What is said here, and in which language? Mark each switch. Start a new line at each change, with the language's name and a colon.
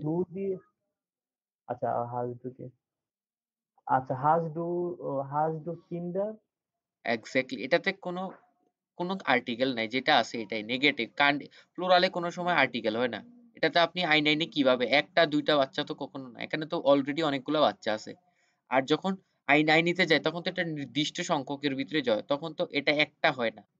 Bangla: do দিয়ে, আচ্ছা,
German: hast du
Bangla: কি?
German: আচ্ছা, hast du Kinder?
Bangla: এক্স্যাক্টলি, এটাতে কোনো কোনো আর্টিকেল নাই, যেটা আছে এটাই নেগেটিভ। প্লুরালে কোনো সময় আর্টিকেল হয় না। এটাতে আপনি আই নাইনে কিভাবে একটা দুইটা বাচ্চা তো কখনো না, এখানে তো অলরেডি অনেকগুলো বাচ্চা আছে। আর যখন আই নাইনিতে যায় তখন তো একটা নির্দিষ্ট সংখ্যকের ভিতরে যায়, তখন তো এটা একটা হয় না।